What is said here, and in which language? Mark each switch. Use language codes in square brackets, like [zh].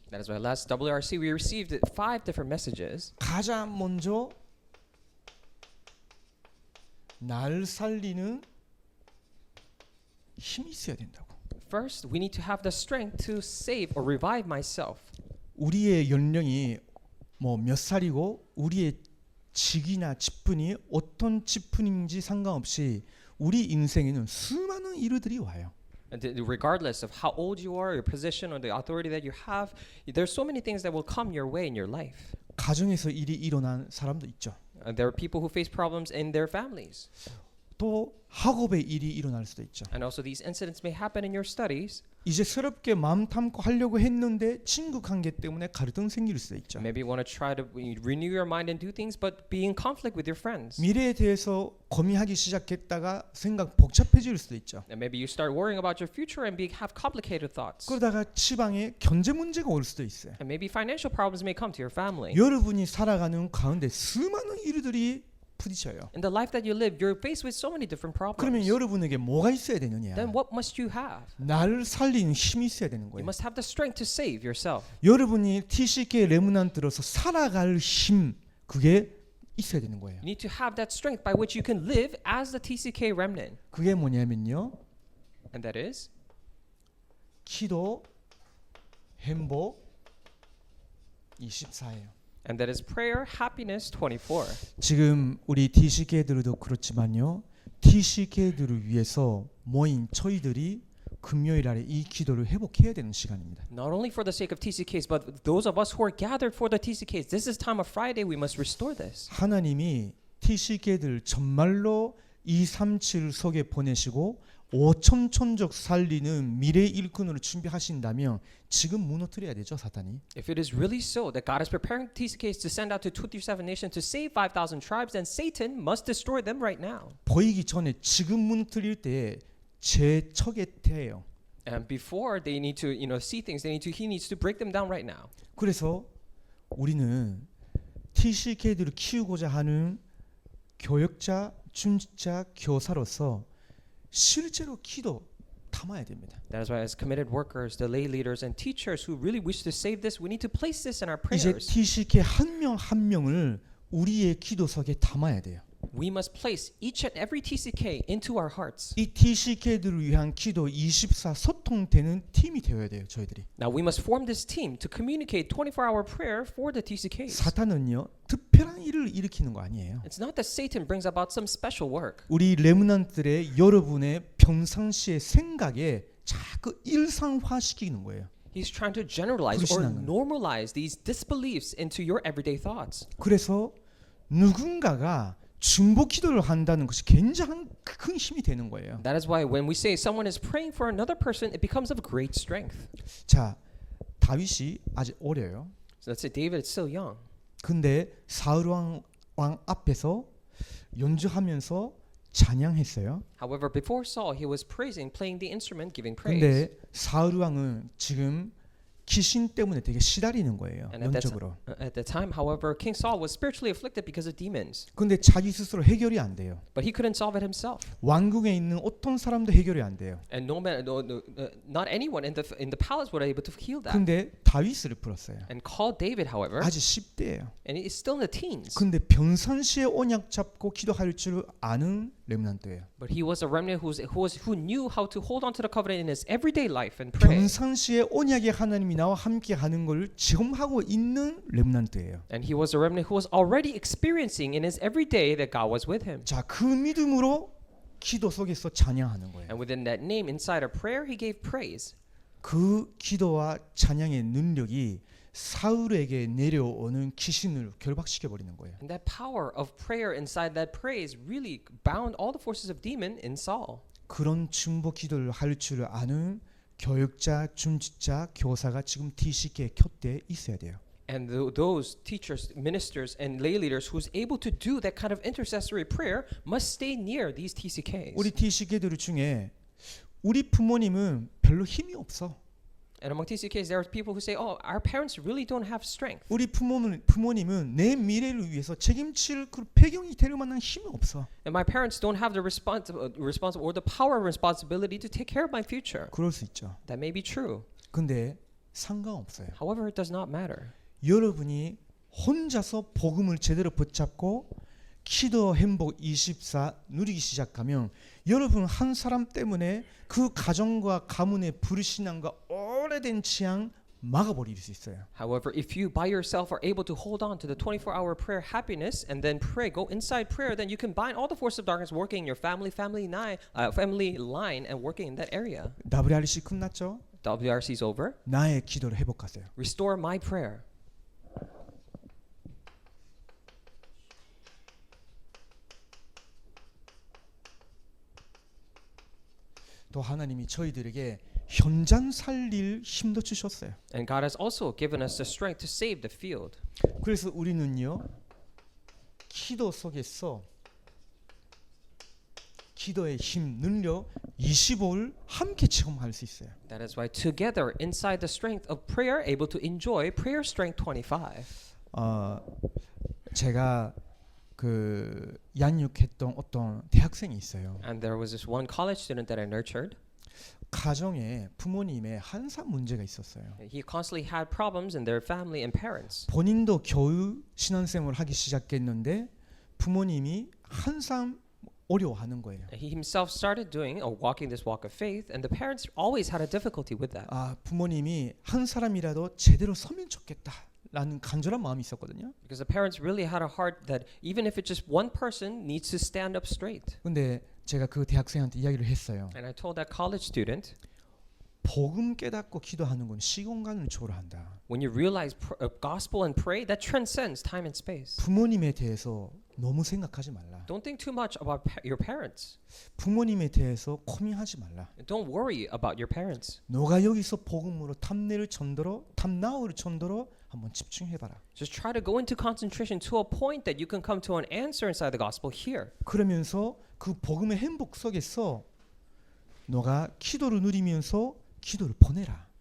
[en] That is why last WRC we received 5 different messages. [ko] 가장 먼저 날 살리는 힘이 있어야 된다고. [en] First, we need to have the strength to save or revive myself. [ko] 우리의 연령이 뭐 몇 살이고 우리의 직이나 직분이 어떤 직분인지 상관없이 우리 인생에는 수많은 일들이 와요. [en] Regardless of how old you are, your position, or the authority that you have, there's so many things that will come your way in your life. [ko] 가정에서 일이 일어난 사람도 있죠. [en] There are people who face problems in their families. [ko] 또 학업의 일이 일어날 수도 있죠. [en] And also these incidents may happen in your studies. [ko] 이제 새롭게 마음 담고 하려고 했는데 친구 관계 때문에 갈등 생길 수도 있죠. [en] Maybe you want to try to renew your mind and do things, but be in conflict with your friends. [ko] 미래에 대해서 고민하기 시작했다가 생각 복잡해질 수도 있죠. [en] And maybe you start worrying about your future and have complicated thoughts. [ko] 그러다가 지방에 경제 문제가 올 수도 있어요. [en] And maybe financial problems may come to your family. [ko] 여러분이 살아가는 가운데 수많은 일들이 부딪혀요. [en] In the life that you live, you're faced with so many different [ko] 그러면 [en] problems. [ko] 여러분에게 뭐가 있어야 되느냐? [en] Then what must you have? [ko] 나를 살리는 힘이 있어야 되는 [en] You [ko] 거예요. [en] must have the strength to save yourself. [ko] 여러분이 TCK 레문안트로서 살아갈 힘 그게 있어야 되는 거예요. [en] You need to have that strength by which you can live as the TCK remnant. [ko] 그게 뭐냐면요. [en] And that is [ko] 기도, 행복 24예요. [en] And that is prayer, happiness 24. [ko] 지금 우리 TCK들도 그렇지만요. TCK들을 위해서 모인 저희들이 금요일 아래 이 기도를 회복해야 되는 시간입니다. [en] Not only for the sake of TCKs, but those of us who are gathered for the TCKs. This is time of Friday. We must restore this. [ko] 하나님이 TCK들 정말로 237 속에 보내시고 5천 천족 살리는 미래 일꾼으로 준비하신다면 지금 무너뜨려야 되죠, 사탄이. [en] If it is really so that God is preparing TCKs to send out to 237 nations to save 5,000 tribes, then Satan must destroy them right now. [ko] 보이기 전에 지금 무너뜨릴 때 제 척에 태해요. [en] And before they need to, see things, he needs to break them down right now. [ko] 그래서 우리는 TCK들을 키우고자 하는 교역자, 중직자, 교사로서 실제로 기도 담아야 됩니다. [en] That is why as committed workers, the lay leaders and teachers who really wish to save this, we need to place this in our [ko] 이제 [en] prayers. [ko] TCK 한 명 한 명을 우리의 기도석에 담아야 돼요. [en] We must place each and every TCK into our hearts. [ko] 이 TCK들을 위한 기도 24 소통되는 팀이 되어야 돼요, 저희들이. [en] Now we must form this team to communicate 24-hour prayer for the TCKs. [ko] 사탄은요, 특별한 일을 일으키는 거 아니에요. [en] It's not that Satan brings about some special work. [ko] 우리 레므넌트들의 여러분의 평상시의 생각에 자꾸 일상화시키는 거예요. [en] He's trying to generalize or [ko] 불신앙은. [en] normalize these disbeliefs into your everyday thoughts. [ko] 그래서 누군가가 중보 기도를 한다는 것이 굉장히 큰 힘이 되는 거예요. [en] That is why when we say someone is praying for another person, it becomes of great strength. [ko] 자, 다윗이 아직 어려요. [en] So let's say David is still young. [ko] 근데 사울 왕 앞에서 연주하면서 찬양했어요. [en] However, before Saul, he was praising, playing the instrument, giving praise. [ko] 근데 사울 왕은 지금 귀신 때문에 되게 시달리는 거예요. [en] And [ko] 영적으로. [en] at that time, however, King Saul was spiritually afflicted because of demons. [ko] 근데 자기 스스로 해결이 안 돼요. [en] But he couldn't solve it himself. [ko] 왕궁에 있는 어떤 사람도 해결이 안 돼요. [en] And not anyone in the palace were able to heal that. [ko] 근데 다윗을 불렀어요. [en] And called David, however, [ko] 아직 10대예요. [en] and he is still in the teens. [ko] 근데 평상시에 언약 잡고 기도할 줄 아는 렘넌트예요. [en] But he was a remnant who knew how to hold on to the covenant in his everyday life and pray. [ko] 평상시에 언약의 하나님이 나와 함께 하는 걸 체험하고 있는 렘넌트예요. [en] And he was a remnant who was already experiencing in his everyday that God was with him. [ko] 자, 그 믿음으로 기도 속에서 찬양하는 거예요. [en] And within that name, inside a prayer, he gave praise. [ko] 그 기도와 찬양의 능력이 사울에게 내려오는 귀신을 결박시켜 버리는 거예요. [en] And that power of prayer inside that praise really bound all the forces of demon in Saul. [ko] 그런 중보 기도를 할 줄 아는 교육자, 중직자, 교사가 지금 TCK의 곁에 있어야 돼요. [en] And those teachers, ministers, and lay leaders who's able to do that kind of intercessory prayer must stay near these TCKs. [ko] 우리 TCK들 중에 우리 부모님은 별로 힘이 없어. [en] And among TCKs, there are people who say, "Oh, our parents really don't have strength." [ko] 우리 부모님은 내 미래를 위해서 책임질 그 배경이 될 만한 힘이 없어. [en] And my parents don't have the responsible or the power and responsibility to take care of my future. [ko] 그럴 수 있죠. [en] That may be true. [ko] 근데 상관없어요. [en] However, it does not matter. [ko] 여러분이 혼자서 복음을 제대로 붙잡고 기도 행복 24 누리기 시작하면 여러분 한 사람 때문에 그 가정과 가문의 불신앙과 오래된 취향 막아버릴 수 있어요. [en] However, if you by yourself are able to hold on to the 24-hour prayer happiness and then pray, go inside prayer, then you can bind all the forces of darkness working in your family line and working in that area. [ko] WRC 끝났죠? [en] WRC is over. [ko] 나의 기도를 회복하세요. [en] Restore my prayer. [ko] 또 하나님이 저희들에게 현장 살릴 힘도 주셨어요. [en] And God has also given us the strength to save the field. [ko] 그래서 우리는요 기도 속에서 기도의 힘, 능력 25를 함께 체험할 수 있어요. [en] That is why together inside the strength of prayer able to enjoy prayer strength 25. [ko] 제가 그 양육했던 어떤 대학생이 있어요. [en] And there was this one college student that I nurtured. [ko] 가정에 부모님의 한산 문제가 있었어요. [en] He constantly had problems in their family and parents. [ko] 본인도 겨우 신앙생활을 하기 시작했는데 부모님이 항상 어려워하는 거예요. [en] He himself started doing or walking this walk of faith, and the parents always had a difficulty with that. [ko] 부모님이 한 사람이라도 제대로 서면 좋겠다라는 간절한 마음이 있었거든요. [en] Because the parents really had a heart that even if it's just one person needs to stand up straight. [ko] 근데 제가 그 대학생한테 이야기를 했어요. [en] And I told that college student, [ko] 복음 깨닫고 기도하는 건 시공간을 초월한다. [en] when you realize gospel and pray, that transcends time and space. [ko] 부모님에 대해서 너무 생각하지 말라. [en] Don't think too much about your parents. [ko] 부모님에 대해서 고민하지 말라. [en] Don't worry about your parents. [ko] 너가 여기서 복음으로 탐내를 전도로 탐나오를 전도로 한번 집중해봐라. [en] Just try to go into concentration to a point that you can come to an answer inside the gospel here. [ko] 그러면서 그 복음의 행복 속에서 너가 기도를 누리면서 기도를 보내라.